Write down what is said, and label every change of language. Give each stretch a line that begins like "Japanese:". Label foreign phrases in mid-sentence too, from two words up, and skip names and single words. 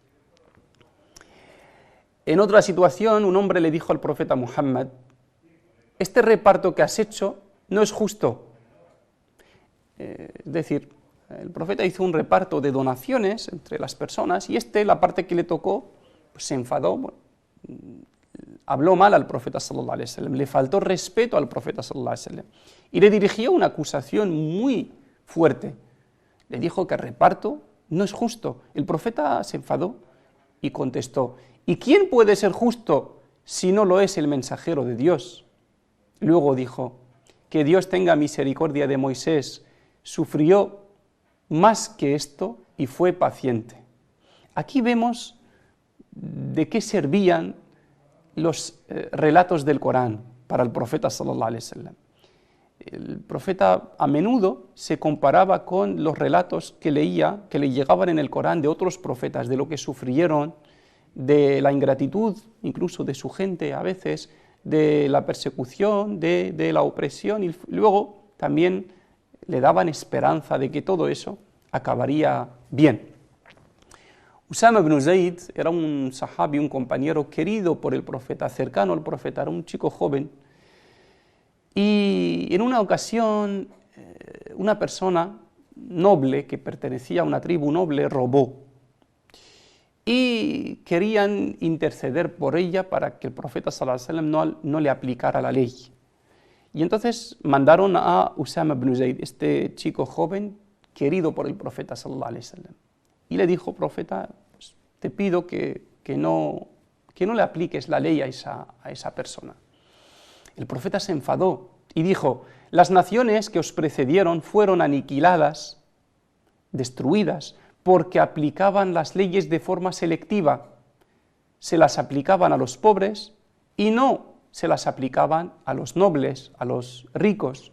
Spanish: En otra situación, un hombre le dijo al profeta Muhammad: este reparto que has hecho no es justo. Es decir, el profeta hizo un reparto de donaciones entre las personas y la parte que le tocó, pues se enfadó, habló mal al profeta
Arabic: صلى الله عليه وسلم,
Spanish: le faltó respeto al profeta
Arabic: صلى الله عليه وسلم
Spanish: y le dirigió una acusación muy fuerte. Le dijo que el reparto no es justo. El profeta se enfadó y contestó: ¿y quién puede ser justo si no lo es el mensajero de Dios? Luego dijo: que Dios tenga misericordia de Moisés, sufrió más que esto y fue paciente. Aquí vemos de qué servían los relatos del Corán para el profeta
Arabic: صلى الله عليه وسلم.
Spanish: El profeta a menudo se comparaba con los relatos que leía, que le llegaban en el Corán de otros profetas, de lo que sufrieron, de la ingratitud, incluso de su gente a veces, de la persecución, de la opresión, y luego también le daban esperanza de que todo eso acabaría bien. Usama ibn Zayd era un sahabi, un compañero querido por el profeta, cercano al profeta, era un chico joven, y en una ocasión una persona noble que pertenecía a una tribu noble robó y querían interceder por ella para que el profeta
Arabic: صلى الله عليه وسلم
Spanish: no le aplicara la ley. Y entonces mandaron a Usama ibn Zayd, este chico joven querido por el profeta
Arabic: صلى الله عليه وسلم,
Spanish: y le dijo: profeta, pues, te pido que no le apliques la ley a esa persona. El profeta se enfadó y dijo: las naciones que os precedieron fueron aniquiladas, destruidas, porque aplicaban las leyes de forma selectiva, se las aplicaban a los pobres y no se las aplicaban a los nobles, a los ricos.